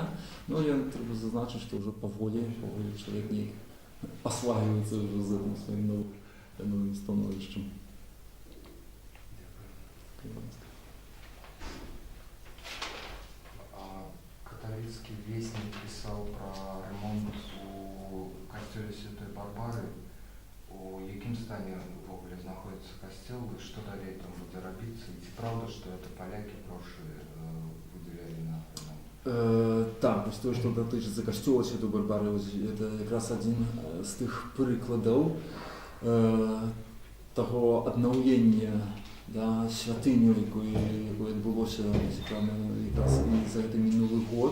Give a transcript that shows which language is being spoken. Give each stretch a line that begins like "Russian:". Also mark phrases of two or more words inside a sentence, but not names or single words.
Belarusian: Но я трэба зазначыць, што ўжо паволі чалавек неяк
Russian: асваивается уже
Belarusian: з гэтым сваім новым становішчам.
Russian: Католицкий вестник писал про ремонт у костёле Святой Барбары.
Belarusian: У якім стані ввогуле знаходзіцца касцёл і што далей там будзе рабіцца? І ці праўда, што это палякі грошы выдзялялі на ремонт? Так, то, што датычыцца касцёла Святой Барбары, это якраз адзін з тых прыкладаў того аднаўлення святыню, якое адбылося якраз і за гэты мінулы год.